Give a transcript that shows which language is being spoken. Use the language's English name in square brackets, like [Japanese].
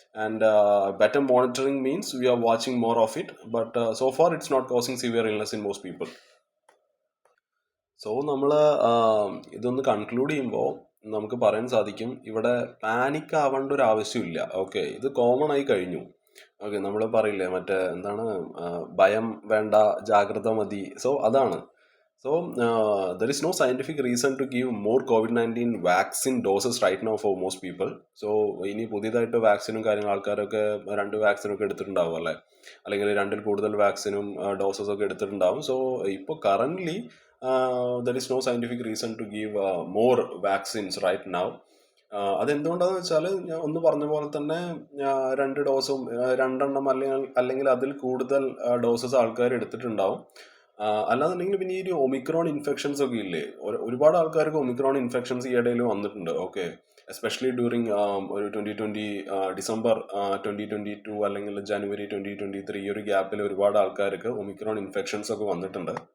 [English] And better monitoring means we are watching more of it, but so far it's not causing severe illness in most people. [Malayalam] So നമ്മൾ ഇതൊന്ന് conclude ചെയ്യുമ്പോൾ നമുക്ക് പറയാൻ സാധിക്കും ഇവിടെ panic ആവേണ്ട ഒരു ആവശ്യമില്ല. ഓക്കെ, ഇത് കോമൺ ആയി കഴിഞ്ഞു. ഓക്കെ, നമ്മൾ പറയില്ലേ മറ്റേ എന്താണ്, ഭയം വേണ്ട ജാഗ്രത മതി. സോ അതാണ്. [English] So there is no scientific reason to give more COVID-19 vaccine doses right now for most people. [Malayalam] So ഇനി പുതിയതായിട്ട് വാക്സിനും കാര്യങ്ങളും ആൾക്കാരൊക്കെ 2 വാക്സിനൊക്കെ എടുത്തിട്ടുണ്ടാവും അല്ലേ, അല്ലെങ്കിൽ 2-ൽ കൂടുതൽ വാക്സിനും ഡോസസ് ഒക്കെ എടുത്തിട്ടുണ്ടാവും. [English] So ഇപ്പോൾ currently there is no scientific reason to give more vaccines right now. [Malayalam] അതെന്തുകൊണ്ടാന്ന് വെച്ചാൽ ഞാൻ ഒന്ന് പറഞ്ഞ പോലെ തന്നെ 2 ഡോസും 2 അല്ലെങ്കിൽ അതിൽ കൂടുതൽ ഡോസസ് ആൾക്കാർ എടുത്തിട്ടുണ്ടാവും. അല്ലാന്നുണ്ടെങ്കിൽ പിന്നെ ഈ ഒരു ഒമിക്രോൺ ഇൻഫെക്ഷൻസ് ഒക്കെ ഇല്ലേ, ഒരുപാട് ആൾക്കാർക്ക് ഒമിക്രോൺ ഇൻഫെക്ഷൻസ് ഈ ഇടയിൽ വന്നിട്ടുണ്ട്. ഓക്കെ, എസ്പെഷ്യലി ഡ്യൂറിങ് ഒരു 2020 ഡിസംബർ 2022 അല്ലെങ്കിൽ ജനുവരി 2023 ഈ ഒരു ഗ്യാപ്പിൽ ഒരുപാട് ആൾക്കാർക്ക് ഒമിക്രോൺ ഇൻഫെക്ഷൻസ് ഒക്കെ വന്നിട്ടുണ്ട്.